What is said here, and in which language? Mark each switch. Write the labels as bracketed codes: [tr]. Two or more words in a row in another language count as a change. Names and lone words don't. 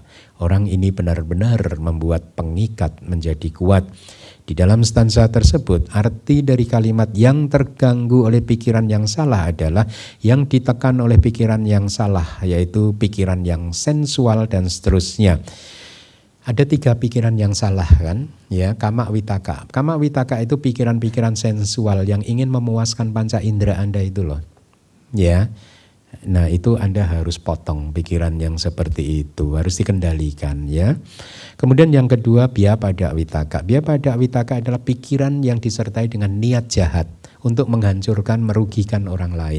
[id] Orang ini benar-benar membuat pengikat menjadi kuat. Di dalam stansa tersebut, arti dari kalimat yang terganggu oleh pikiran yang salah adalah yang ditekan oleh pikiran yang salah, yaitu pikiran yang sensual dan seterusnya. Ada 3 pikiran yang salah kan, ya, [pi] kama witaka. Kama witaka [id] itu pikiran-pikiran sensual yang ingin memuaskan panca indera Anda itu loh, ya. Nah itu Anda harus potong pikiran yang seperti itu, harus dikendalikan ya. Kemudian yang kedua [pi] biapada witaka. Biapada witaka [id] adalah pikiran yang disertai dengan niat jahat untuk menghancurkan, merugikan orang lain.